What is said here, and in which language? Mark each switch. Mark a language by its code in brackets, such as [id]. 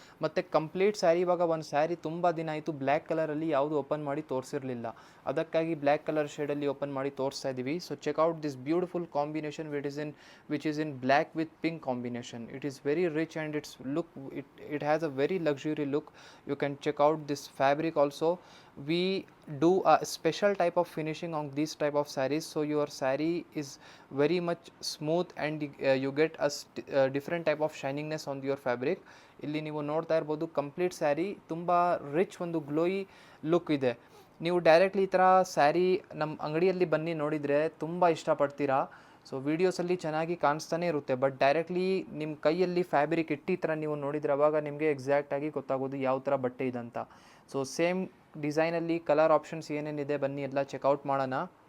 [kn] ಮತ್ತು ಕಂಪ್ಲೀಟ್ ಸ್ಯಾರಿ, ಇವಾಗ ಒಂದು ಸ್ಯಾರಿ ತುಂಬ ದಿನ ಆಯಿತು ಬ್ಲ್ಯಾಕ್ ಕಲರಲ್ಲಿ ಯಾವುದು ಓಪನ್ ಮಾಡಿ ತೋರಿಸಿರಲಿಲ್ಲ, ಅದಕ್ಕಾಗಿ ಬ್ಲ್ಯಾಕ್ ಕಲರ್ ಶೇಡಲ್ಲಿ ಓಪನ್ ಮಾಡಿ ತೋರಿಸ್ತಾ ಇದ್ದೀವಿ. [en] So check out this beautiful combination which is in black with pink combination. It is very rich and its look, it has a very luxury look. You can check out this fabric also. We do a special type of finishing on these type of sarees, so your saree is very much smooth and you get a different type of shiningness on your fabric. [kn] ಇಲ್ಲಿ ನೀವು ನೋಡ್ತಾ ಇರ್ಬೋದು complete sari ತುಂಬ rich ಒಂದು glowy look ಇದೆ. ನೀವು directly ಈ ಥರ ಸ್ಯಾರಿ ನಮ್ಮ ಅಂಗಡಿಯಲ್ಲಿ ಬನ್ನಿ ನೋಡಿದರೆ ತುಂಬ ಇಷ್ಟಪಡ್ತೀರಾ. ಸೊ ವೀಡಿಯೋಸಲ್ಲಿ ಚೆನ್ನಾಗಿ ಕಾಣಿಸ್ತಾನೆ ಇರುತ್ತೆ, ಬಟ್ ಡೈರೆಕ್ಟ್ಲಿ ನಿಮ್ಮ ಕೈಯಲ್ಲಿ ಫ್ಯಾಬ್ರಿಕ್ ಇಟ್ಟು ಈ ಥರ ನೀವು ನೋಡಿದರೆ ಅವಾಗ ನಿಮಗೆ ಎಕ್ಸಾಕ್ಟಾಗಿ ಗೊತ್ತಾಗೋದು ಯಾವ ಥರ ಬಟ್ಟೆ ಇದಂತ. ಸೊ ಸೇಮ್ ಡಿಸೈನಲ್ಲಿ ಕಲರ್ ಆಪ್ಷನ್ಸ್ ಏನೇನಿದೆ ಬನ್ನಿ ಎಲ್ಲ ಚೆಕ್ಔಟ್ ಮಾಡೋಣ.